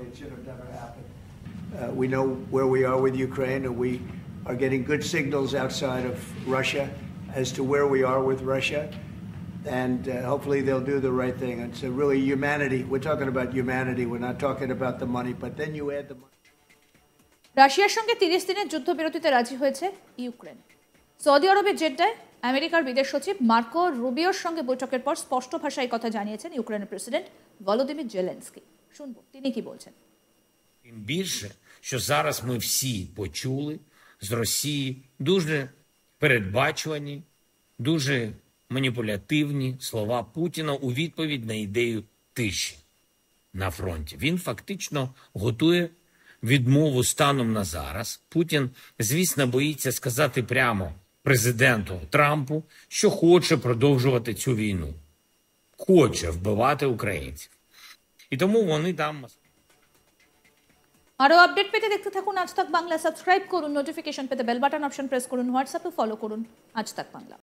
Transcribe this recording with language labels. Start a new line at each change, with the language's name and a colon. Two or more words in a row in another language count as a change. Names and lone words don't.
English: It should have never happened. We know where we are with Ukraine, and we are getting good signals outside of Russia as to where we are with Russia, and hopefully they'll do the right thing. It's really humanity. We're talking about humanity. We're not talking about the money, but then you add the money.
Bangla: রাশিয়ার সঙ্গে 30 দিনের যুদ্ধবিরতিতে রাজি হয়েছে ইউক্রেন। সৌদি আরবের জেদ্দায় আমেরিকার বিদেশ সচিব মার্কো রুবিওর সঙ্গে বৈঠকের পর স্পষ্ট ভাষায় কথা জানিয়েছেন ইউক্রেনের প্রেসিডেন্ট ভলোদিমির জেলেনস্কি। শুনবো তিনি কি বলছেন।
Ukrainian: Тим більше, що зараз ми всі почули з Росії дуже передбачувані, дуже маніпулятивні слова Путіна у відповідь на ідею тиші на фронті. Він фактично готує відмову станом на зараз. Путін, звісно, боїться сказати прямо президенту Трампу, що хоче продовжувати цю війну. Хоче вбивати українців. І тому вони там...
Bangla: আরও আপডেট পেতে দেখতে থাকুন আজ তাক বাংলা। সাবস্ক্রাইব করুন, নোটিফিকেশন পেতে বেল বাটন অপশন প্রেস করুন, হোয়াটসঅ্যাপে ফলো করুন আজ তাক বাংলা।